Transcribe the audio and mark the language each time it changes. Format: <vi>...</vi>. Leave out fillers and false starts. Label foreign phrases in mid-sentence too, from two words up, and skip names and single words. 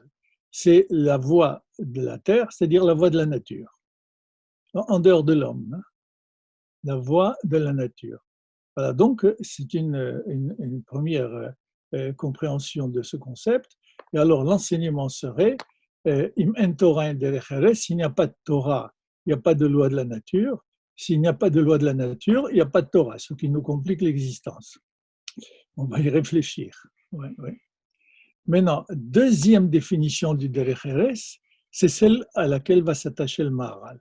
<fr>C'est la voie de la terre, c'est-à-dire la voie de la nature. en dehors de l'homme, hein, la voie de la nature. Voilà, donc c'est une première compréhension de ce concept. Et alors l'enseignement serait</fr> <he>אם אין תורה דרך ארץ,</he> <fr>s'il n'y a pas de Torah, il n'y a pas de loi de la nature. S'il n'y a pas de loi de la nature, il n'y a pas de Torah, ce qui nous complique l'existence. On va y réfléchir. Ouais, ouais. Maintenant, deuxième définition du</fr> <he>דרך ארץ,</he> <fr>c'est celle à laquelle va s'attacher le Maharal.</fr>